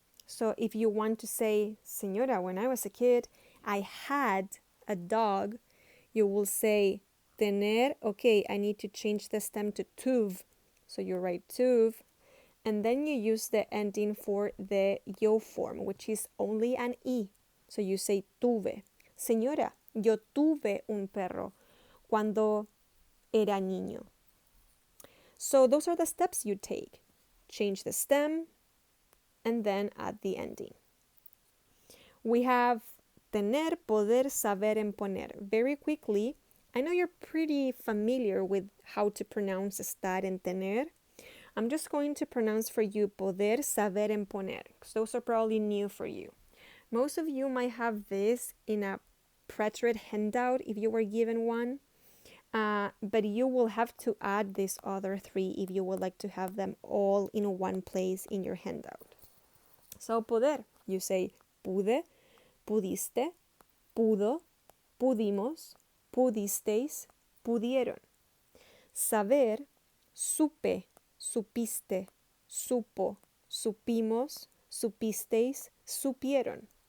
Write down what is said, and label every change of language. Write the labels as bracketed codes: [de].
[en] So if you want to say, Señora, when I was a kid, I had a dog, you will say, tener, okay, I need to change the stem to tuv. So you write tuv, and then you use the ending for the yo form, which is only an I. So you say tuve. [es] Señora, yo tuve un perro cuando era niño. [en] So those are the steps you take. Change the stem and then add the ending. We have tener, poder, saber, and poner. Very quickly, I know you're pretty familiar with how to pronounce estar and tener. I'm just going to pronounce for you poder, saber, and poner, because those are probably new for you. Most of you might have this in a preterite handout if you were given one, but you will have to add these other three if you would like to have them all in one place in your handout. [es] So poder, [en] you say [es] pude, pudiste, pudo, pudimos, pudisteis, pudieron. Saber, supe, supiste, supo, supimos, supisteis, supieron.